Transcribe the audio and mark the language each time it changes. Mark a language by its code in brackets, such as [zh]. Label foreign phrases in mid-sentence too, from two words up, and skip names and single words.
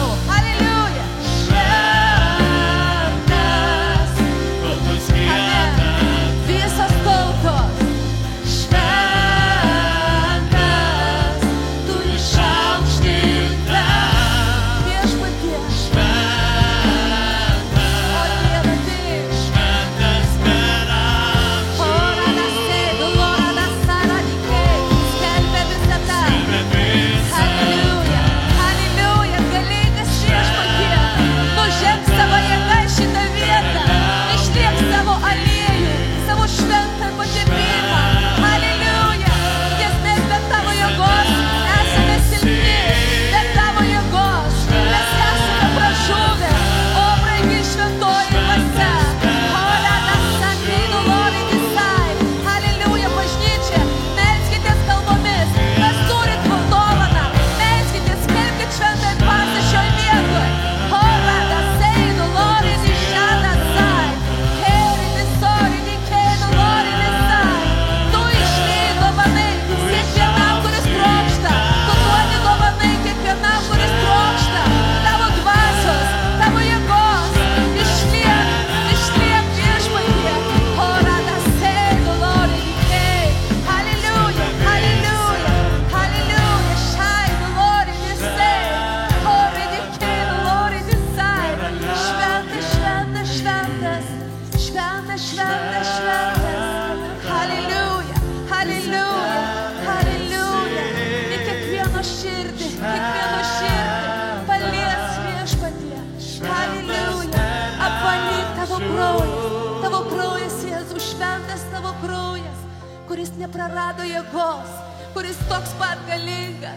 [lt] Haleliuja. Šventas, amen, visos tautos, šventas, tu išaukštintas, viešpatie, o Dieve tik, ora da sėdu, ora da sara dikei, skelbia visata. Haleliuja, haleliuja, galingas viešpatie, nuženk savo jėgą į šitą vietą, išliek savo aliejų, savo šventą pažemimą. Haleliuja, nes mes be tavo jėgos esame silpni, be tavo jėgos mes esame pražuvę, o brangi šventoji dvasia. Ora da sakrinu lori visai. Haleliuja, bažnyčia, melskitės kalbomis, kas turit dovaną, melskitės, skelbkit šventąją dvasią šioj vietoj. Ora da seinu lori nišada sai, heri nisori nikėnu lori nisai. Tu išlieji dovanai kiekvienam, kuris trokšta, tu duodi dovanai kiekvienam, kuris trokšta, tavo dvasios, tavo jėgos, išliek viešpatie. Ora da seinu lori nikėj. Haleliuja, haleliuja, haleliuja, šainu lori nisai, ori nikėnu lori nisai. Šventas, šventas, šventas, šventas, šventas, šventas. Haleliuja, haleliuja, haleliuja. Į kiekvieno širdį palies viešpatie. Haleliuja, apvalyk tavo kraujas, Jėzus, šventas tavo kraujas, kuris neprarado jėgos, kuris toks pat galingas.